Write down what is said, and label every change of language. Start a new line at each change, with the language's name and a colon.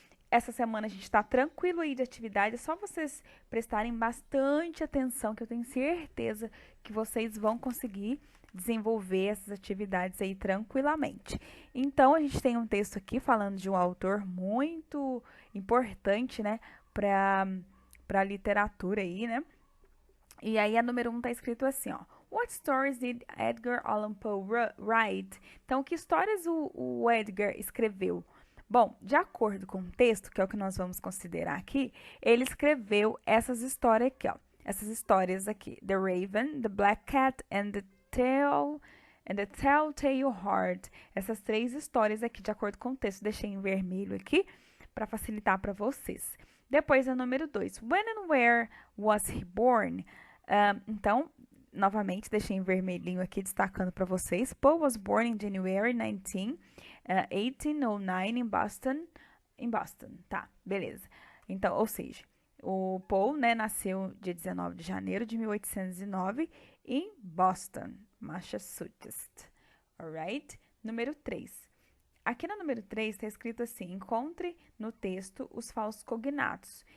Portuguese: Essa semana a gente está tranquilo aí de atividade, é só vocês prestarem bastante atenção, que eu tenho certeza que vocês vão conseguir desenvolver essas atividades aí tranquilamente. Então, a gente tem um texto aqui falando de um autor muito importante, né, para a literatura aí, né? E aí a número 1 tá escrito assim, ó.
English: What stories did Edgar Allan Poe write?
Portuguese: Então, que histórias o Edgar escreveu? Bom, de acordo com o texto, que é o que nós vamos considerar aqui, ele escreveu essas histórias aqui, ó. Essas histórias aqui. The Raven, The Black Cat and the Telltale Heart. Essas três histórias aqui, de acordo com o texto. Deixei em vermelho aqui para facilitar para vocês. Depois a número 2.
English: When and where was he born?
Portuguese: Então, novamente, deixei em vermelhinho aqui, destacando para vocês.
English: Poe was born in January 1809 em Boston.
Portuguese: Tá, beleza. Então, ou seja, o Poe, né, nasceu dia 19 de janeiro de 1809 em Boston, Massachusetts. Alright? Número 3. Aqui no número 3 está escrito assim: encontre no texto os falsos cognatos.